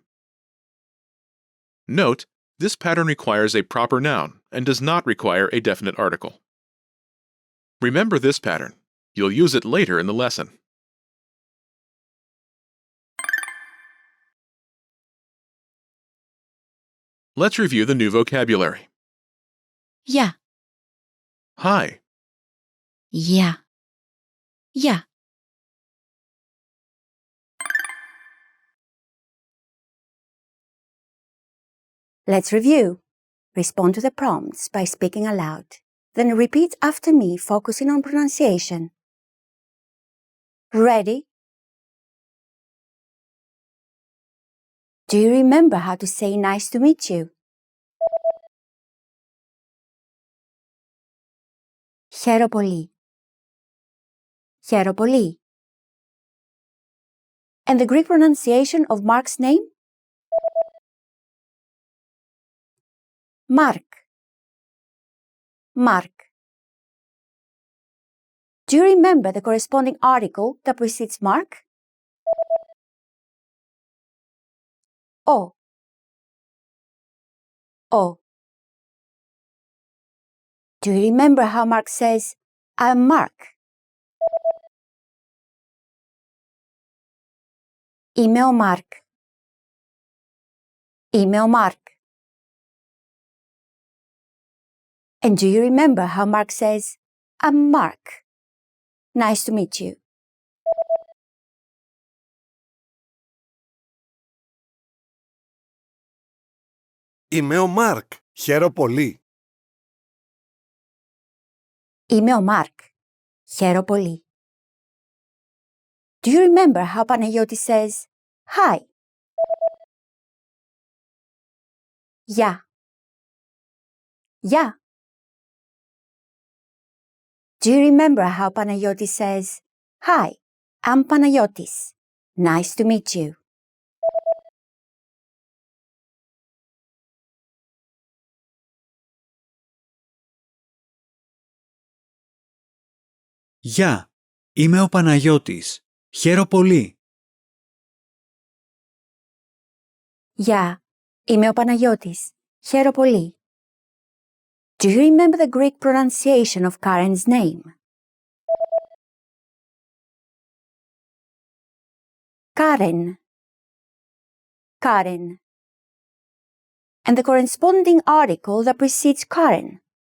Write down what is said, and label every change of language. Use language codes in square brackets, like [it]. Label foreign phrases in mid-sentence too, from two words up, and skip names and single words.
[en] Note, this pattern requires a proper noun and does not require a definite article. Remember this pattern. You'll use it later in the lesson. Let's review the new vocabulary. [el] Γεια. [en] Hi, [el] Γεια. Γεια. [en] Let's review. Respond to the prompts by speaking aloud. Then repeat after me, focusing on pronunciation. Ready? Do you remember how to say nice to meet you? [el] Χαίρο πολύ. Χαίρο πολύ. [en] And the Greek pronunciation of Mark's name? Mark. Mark. Do you remember the corresponding article that precedes Mark? [el] O. O. [en] Do you remember how Mark says, I'm Mark? [el] Είμαι ο Mark. Είμαι ο Mark. [en] And do you remember how Mark says, I'm Mark? Nice to meet you. [el] Είμαι ο Μάρκ. Χαίρο πολύ. Είμαι ο Mark. Χαίρο πολύ. [en] Do you remember how Panagiotis says, Hi? [el] Γεια. Γεια. [en] Do you remember how Panagiotis says, Hi, I'm Panagiotis. Nice to meet you. [el] Γεια, είμαι ο Παναγιώτης. Χαίρο πολύ. Γεια, είμαι ο Παναγιώτης. Χαίρο πολύ. [en] Do you remember the Greek pronunciation of Karen's name? Karen. Karen. And the corresponding article that precedes Karen?